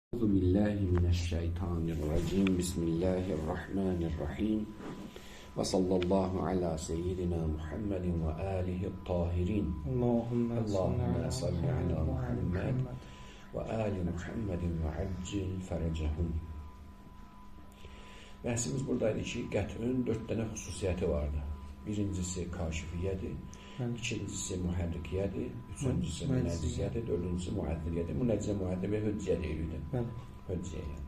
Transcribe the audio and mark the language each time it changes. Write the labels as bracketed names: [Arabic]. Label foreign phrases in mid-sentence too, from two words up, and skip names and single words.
[Arabic] أعوذ بالله من الشيطان الرجيم. بسم الله الرحمن الرحيم. وصلى الله على سيدنا محمد وآله الطاهرين. Allahümme صل على محمد وآل محمد وعجل فرجهم. [Azerbaijani] Bəhsimiz buradaydı ki, qət'ün 4 dənə xüsusiyyəti vardı. Birincisi kaşifiyyədir, ikincisi mühərrikiyyədir, üçüncüsü münəcciziyədir, dördüncüsü müəddiliyyədir. Münəccizə, müəddiliyə, höcciyyə deyildi. Höcciyyə yəni.